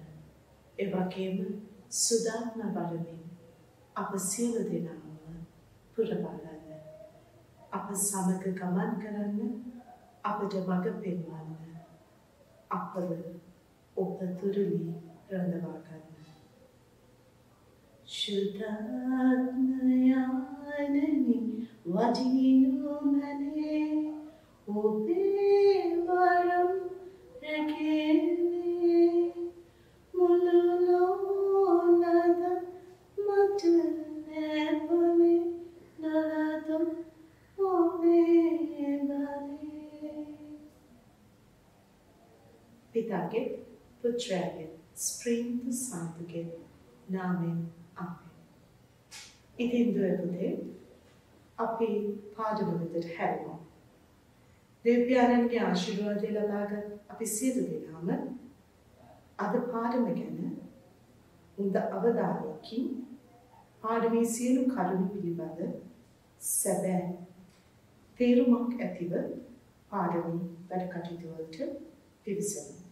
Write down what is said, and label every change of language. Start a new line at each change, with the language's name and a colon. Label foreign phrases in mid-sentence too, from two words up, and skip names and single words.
Sinhala: ඒ වගේම සුදාත්ම බලමින් අප සියලු දෙනාම පුරවන්න. අප සමග ගමන් කරන්න අපට මඟ පෙන්වන්න. අපව ඔබ තුරුලි රඳවා ගන්න. Shuddhanayani vajinumene Ove varam regene Mulunolada matane pale nalada ove vale. පිතාගේ පුත්‍රාගේ ස්ප්‍රීන්තු සාන්තුගේ නාමයෙන් ආමෙන්. ඉතින් දුවේ පුතේ අපි පාඩමකට හැරෙමු. දෙවියන්ගේ ආශිර්වාදය ලබාගත් අපි සියලු දෙනාම අද පාඩම ගැන හොඳ අවධානයකින් පාඩමේ සියලු කරුණු පිළිබඳ සැබෑ තේරුමක් ඇතිව පාඩමේ වැඩ කටයුතු වලට පිවිසෙමු.